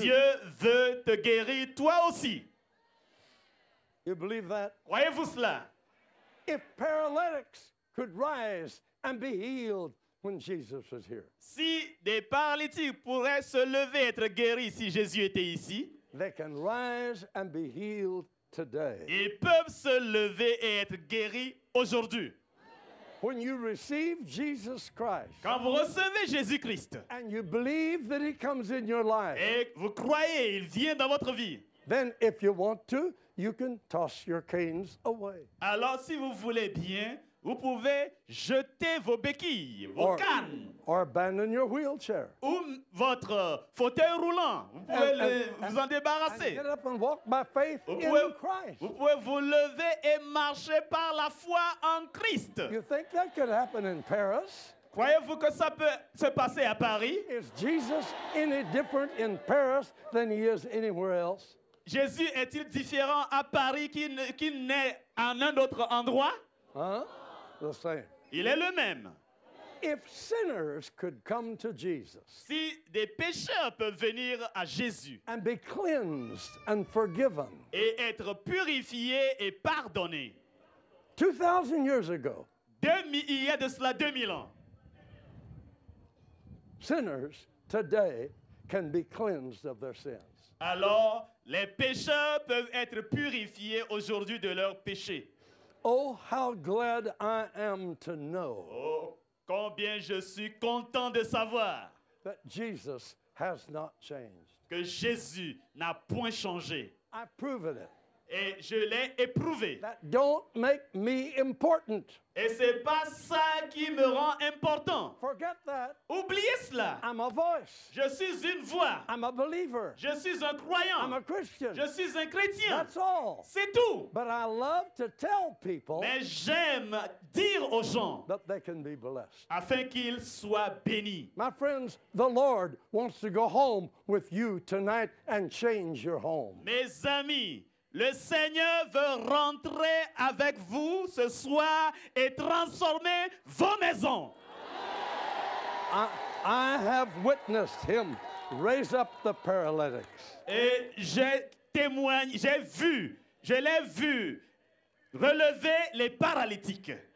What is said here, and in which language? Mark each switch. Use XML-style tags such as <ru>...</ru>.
<fr>Dieu veut te guérir toi aussi.</fr> <en>You believe that?</en> <fr>Croyez-vous cela?</fr> <en>If paralytics could rise and be healed when Jesus was here,</en> <fr>Si des paralytiques pourraient se lever et être guéris si Jésus était ici,</fr> <en>they can rise and be healed today.</en> <fr>ils peuvent se lever et être guéris aujourd'hui.</fr> <en>When you receive Jesus Christ</en> <fr>Quand vous recevez Jésus-Christ</fr> <en>and you believe that he comes in your life,</en> <fr>et vous croyez, il vient dans votre vie,</fr> <en>then if you want to, you can toss your canes away.</en> <fr>alors si vous voulez bien, vous pouvez jeter vos béquilles, vos</fr> <en>Or-</en> <fr>cannes</fr> <en>Or abandon your wheelchair.</en> <fr>ou votre fauteuil roulant. Vous pouvez vous en</fr> <en>And</en> <fr>débarrasser.</fr> <en>get up and walk by faith</en> <fr>Vous</fr> <en>in</en> <fr>pouvez,</fr> <en>Christ.</en> <fr>vous pouvez vous lever et marcher par la foi en Christ.</fr> <en>You think that could happen in Paris?</en> <fr>Croyez-vous que ça peut se passer à Paris?</fr> <en>Is Jesus any different in Paris than he is anywhere else?</en> <fr>Jésus est-il différent à Paris qu'il n'est en un autre endroit?</fr> <en>Huh? The same.</en> <fr>Il est le même.</fr> <en>If sinners could come to Jesus</en> <fr>Si des pécheurs peuvent venir à Jésus</fr> <en>and be cleansed and forgiven</en> <fr>et être purifiés et pardonnés,</fr> <en>2,000 years ago,</en> <fr>il y a de cela 2000 ans,</fr> <en>sinners today can be cleansed of their sins.</en> <fr>alors les pécheurs peuvent être purifiés aujourd'hui de leurs péchés.</fr> <en>Oh, how glad I am to know</en> <fr>Oh, combien je suis content de savoir</fr> <en>that Jesus has not changed.</en> <fr>que Jésus n'a point changé.</fr> <en>I've proven it.</en> <fr>Et je l'ai éprouvé.</fr> <en>That don't make me important.</en> <fr>Et c'est pas ça qui me rend important.</fr> <en>Forget that.</en> <fr>Oubliez cela.</fr> <en>I'm a voice.</en> <fr>Je suis une voix.</fr> <en>I'm a believer.</en> <fr>Je suis un</fr> <en>I'm</en> <fr>croyant.</fr> <en>a Christian.</en> <fr>Je suis un chrétien.</fr> <en>That's all.</en> <fr>C'est tout.</fr> <en>But I love to tell people</en> <fr>Mais j'aime dire aux gens</fr> <en>that they can be blessed.</en> <fr>afin qu'ils soient bénis.</fr> <en>My friends, the Lord wants to go home with you tonight and change your home.</en> <fr>Mes amis, le Seigneur veut rentrer avec vous ce soir et transformer vos maisons.</fr> <en>I have witnessed him raise up the paralytics.</en> <fr>Et j'ai témoigné, je l'ai vu relever les paralytiques.</fr>